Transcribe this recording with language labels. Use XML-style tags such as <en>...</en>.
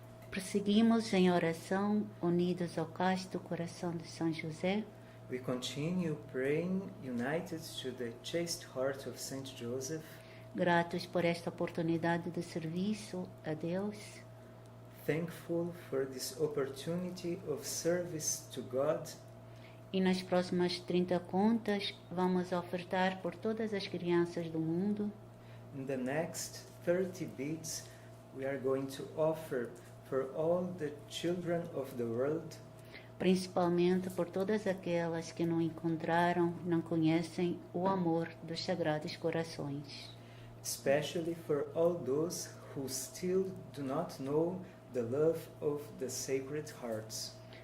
<pt>Prosseguimos em oração, unidos ao casto coração de São José.</pt> <en>We continue praying united to the chaste heart of Saint Joseph,</en> <pt>gratos por esta oportunidade de serviço a Deus,</pt> <en>thankful for this opportunity of service to God.</en> <pt>e nas próximas 30 contas vamos ofertar por todas as crianças do mundo.</pt> <en>In the next 30 beads, we are going to offer for all the children of the world,</en> <pt>Principalmente por todas aquelas que não encontraram, não conhecem o amor dos Sagrados Corações.</pt> <en>especially for all those who still do not know the love of the Sacred Hearts.</en>